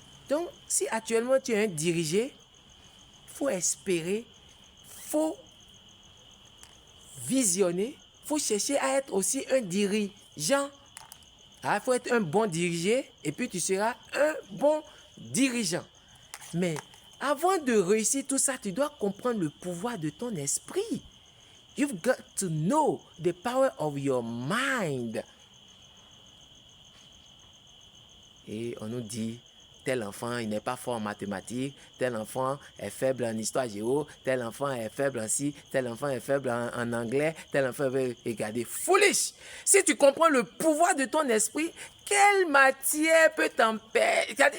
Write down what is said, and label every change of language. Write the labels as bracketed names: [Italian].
[French] Donc, si actuellement tu es un dirigé, il faut espérer, il faut visionner, il faut chercher à être aussi un dirigeant. Il faut être un bon dirigé et puis tu seras un bon dirigeant. Mais avant de réussir tout ça, tu dois comprendre le pouvoir de ton esprit. [English] You've got to know the power of your mind. [French] Et on nous dit, tel enfant, il n'est pas fort en mathématiques, tel enfant est faible en histoire géo, tel enfant est faible en ci, tel enfant est faible en anglais, tel enfant veut regarder. [English] Foolish! [French] Si tu comprends le pouvoir de ton esprit, quelle matière peut t'empêcher?